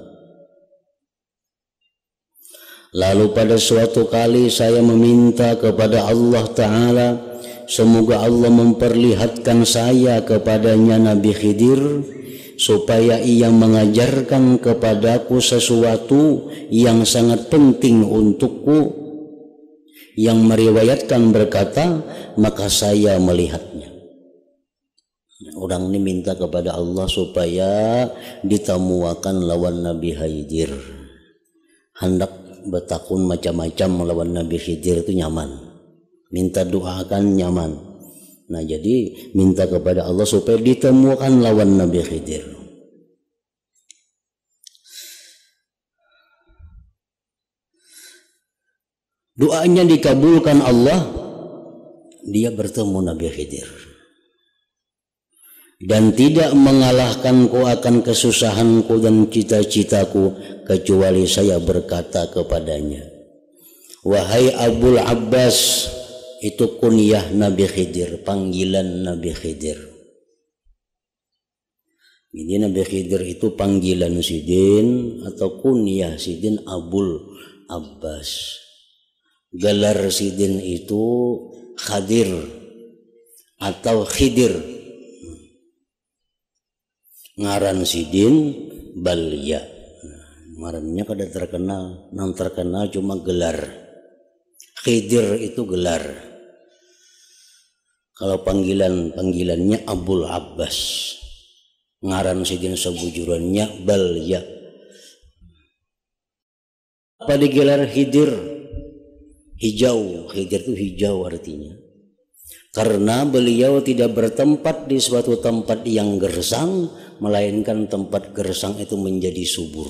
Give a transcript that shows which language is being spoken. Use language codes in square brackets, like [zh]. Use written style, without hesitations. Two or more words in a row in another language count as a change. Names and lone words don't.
[id] Lalu pada suatu kali saya meminta kepada Allah Ta'ala, semoga Allah memperlihatkan saya kepadanya Nabi Khidir, supaya ia mengajarkan kepadaku sesuatu yang sangat penting untukku. Yang meriwayatkan berkata, maka saya melihatnya. [bjn] Orang ini minta kepada Allah supaya ditemuakan lawan Nabi Khidir. Hendak bertakun macam-macam melawan Nabi Khidir itu nyaman. Minta doakan nyaman. Nah, jadi minta kepada Allah supaya ditemukan lawan Nabi Khidir. [id] Doanya dikabulkan Allah, dia bertemu Nabi Khidir. Dan tidak mengalahkanku akan kesusahanku dan cita-citaku, kecuali saya berkata kepadanya, wahai Abul Abbas. Itu kunyah Nabi Khidir, panggilan Nabi Khidir. Jadi Nabi Khidir itu panggilan Sidin atau kunyah Sidin Abul Abbas. Gelar Sidin itu Khadir atau Khidir. [bjn] Ngaran Sidin Balya. Ngarannya kada terkenal, yang terkenal cuma gelar. [id] Khidir itu gelar. [bjn] Kalau panggilannya Abul Abbas, ngaran Sidin sebujurannya Balya. [id] Apa digelar Khidir? Hijau. Khidir itu hijau artinya. Karena beliau tidak bertempat di suatu tempat yang gersang, melainkan tempat gersang itu menjadi subur.